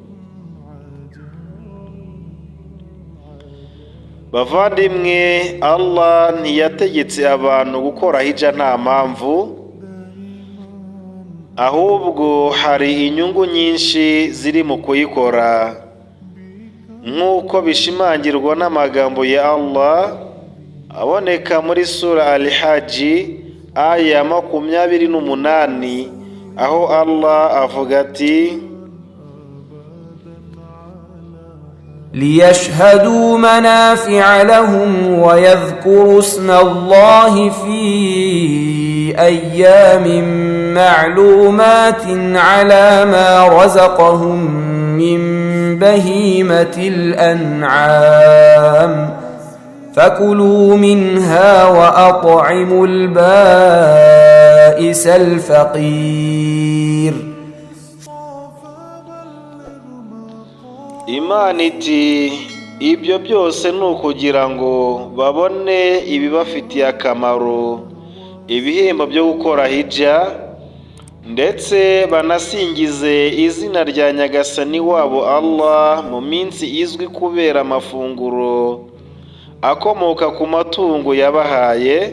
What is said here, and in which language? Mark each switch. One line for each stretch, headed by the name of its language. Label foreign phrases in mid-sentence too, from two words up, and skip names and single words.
Kinyarwanda: Bavandimwe, Allah ntiyategetse abantu gukora hija nta mpamvu, ahubwo hari inyungu nyinshi ziri mu kuyikora, nk'uko bishimangirwa n'amagambo ya Allah aboneka muri sura Al-Hajj aya 28, aho Allah avuga ati:
Arabic: ليشهدوا منافع لهم ويذكروا اسم الله في أيام معلومات على ما رزقهم من بهيمة الأنعام فكلوا منها وأطعموا البائس الفقير.
Kinyarwanda: Imana iti ibyo byose ni ukugira ngo babone ibibafitiye akamaro, ibihembo byo gukora hijja, ndetse banasingize izina rya Nyagasani wabo Allah mu minsi izwi kubera amafunguro akomoka ku matungo yabahaye.